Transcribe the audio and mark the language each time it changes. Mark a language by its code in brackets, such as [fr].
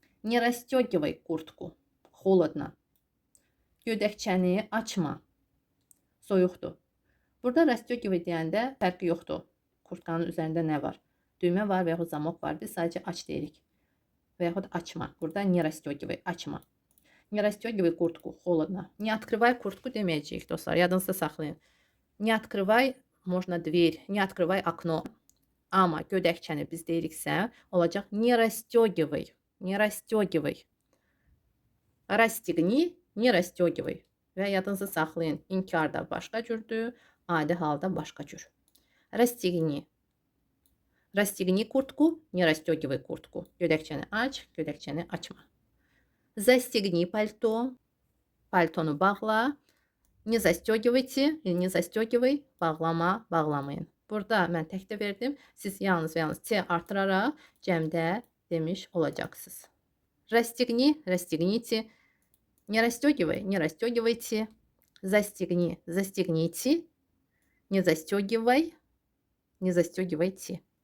[ru] Не расстегивай куртку. Холодно. [az] Gödəkçəni açma. Soyuqdur. Burada расстегивай deyəndə fərqi yoxdur. Kurtkanın üzərində nə var? Düymə var və yaxud zamok var. Biz sadəcə aç deyirik. Və yaxud açma. Burada [ru] не расстегивай, [az] açma. [ru] Не расстегивай куртку, холодно. Не открывай куртку [az] deməyəcəyik dostlar. Yadınızda saxlayın. [ru] Не открывай, можно дверь. Не открывай окно. [az] Amma gödəkçəni biz deyiriksə, olacaq [ru] не расстегивай. Не расстегивай. Расстегни, не расстегивай. [az] Və yadınızda saxlayın. İnkarda başqa cürdür, adi halda başqa cür. [ru] Расстегни. Расстегни куртку, не расстегивай куртку. [az] Gödəkçəni aç, gödəkçəni açma. [ru] Застегни пальто. [az] Paltonu bağla. [ru] Не застегивайте, не застегивай. [az] Bağlama, bağlamayın. Burada mən təkdə verdim. Siz yalnız və yalnız T artıraraq cəmdə demiş olacaqsınız. [ru] Расстегни, расстегните. Не расстегивай, не расстегивайте. Застегни, застегните. Не застегивай, не застегивайте.